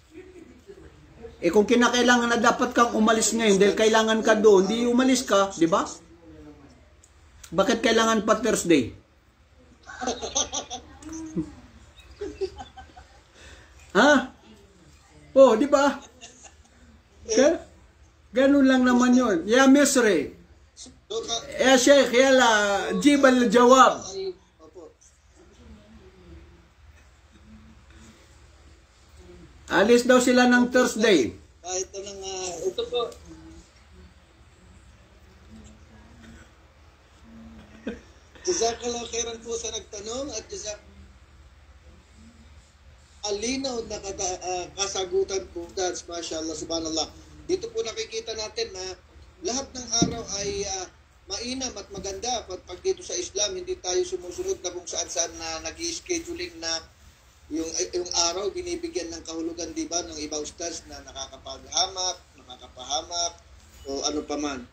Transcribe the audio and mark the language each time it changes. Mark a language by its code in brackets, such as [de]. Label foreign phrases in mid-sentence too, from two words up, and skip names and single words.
[tl] Eh kung kinakailangan na dapat kang umalis ngayon dahil kailangan ka doon, di umalis ka, di ba? Bakit kailangan pa Thursday? Ha? Oh, di ba? Ganun lang naman yun. [ar] يا مصري. يا شيخ، يلا، جيب الجواب. [tl] Alis daw sila ng Thursday. Ito lang, ito po. [ar] جزاك الله خيرا [tl] po sa nagtanong at alinaw na kasagutan po. [ar] That's ما شاء الله، سبحان الله. [tl] Dito po nakikita natin na lahat ng araw ay mainam at maganda. Pag dito sa Islam, hindi tayo sumusunod na kung saan-saan na nag-i-scheduling na yung araw binibigyan ng kahulugan, di ba, ng ibang ustads na nakakapahamak o ano pa man.